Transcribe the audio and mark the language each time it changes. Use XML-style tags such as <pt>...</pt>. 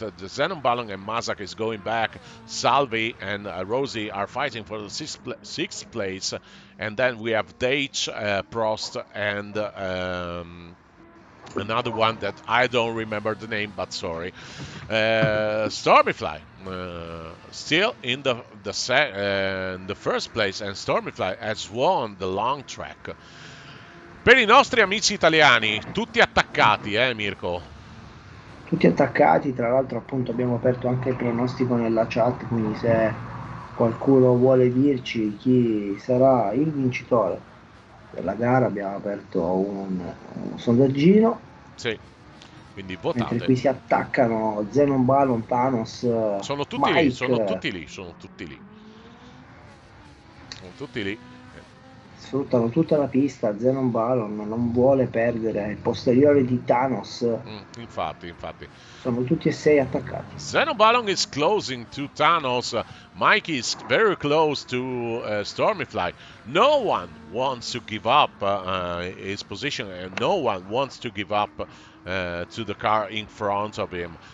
<en>The Xenon Balon and Mazak is going back. Salvi and Rosie are fighting for the 6th place, and then we have Deitch, Prost, and another one that I don't remember the name, but sorry. Stormyfly still in the first place, and Stormyfly has won the long track.</en> <it>Per i nostri amici italiani, tutti attaccati, Mirko? Tutti attaccati, tra l'altro appunto abbiamo aperto anche il pronostico nella chat, quindi se qualcuno vuole dirci chi sarà il vincitore della gara abbiamo aperto un sondaggino. Sì, quindi votate. Mentre qui si attaccano Xenon Balon, Thanos, sono tutti Mike. Sono tutti lì. Sfruttano tutta la pista. Xenon Balon non vuole perdere il posteriore di Thanos. Infatti. Sono tutti e 6 attaccati.</it> <en>Xenon Balon is closing to Thanos. Mikey is very close to Stormyfly. No one wants to give up his position, and no one wants to give up to the car in front of him.</en>